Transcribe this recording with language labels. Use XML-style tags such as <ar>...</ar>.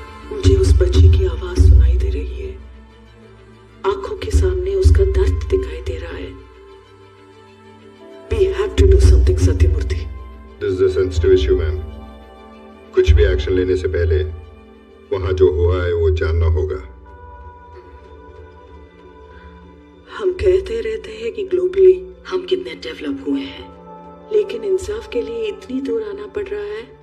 <hi>मुझे उस बच्चे की आवाज सुनाई दे रही है, आंखों के सामने उसका दर्द दिखाई दे रहा है।</hi> <en>We have to do something, Satyamurthy. This is a sensitive issue ma'am.</en> <hi>कुछ भी एक्शन लेने से पहले वहां जो हुआ है वो जानना होगा। हम कहते रहते हैं कि ग्लोबली हम कितने डेवलप हुए हैं, लेकिन इंसाफ के लिए इतनी दूर आना पड़ रहा है।</hi>